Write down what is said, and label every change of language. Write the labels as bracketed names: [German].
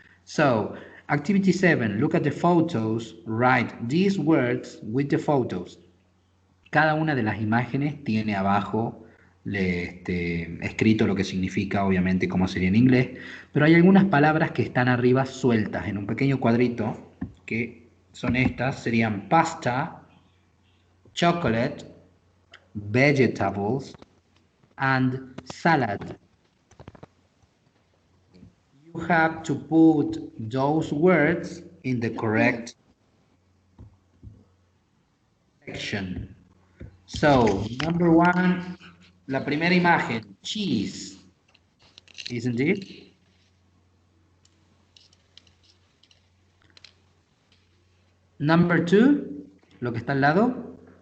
[English] So, activity 7, look at the photos, write these words with the photos. [Spanish] Cada una de las imágenes tiene abajo escrito lo que significa, obviamente, cómo sería en inglés, pero hay algunas palabras que están arriba sueltas en un pequeño cuadrito, que son estas, serían pasta, chocolate, vegetables, and salad. [English] You have to put those words in the correct section. So, number 1, [Spanish] la primera imagen, [English] cheese, isn't it? Number 2, [Spanish] lo que está al lado.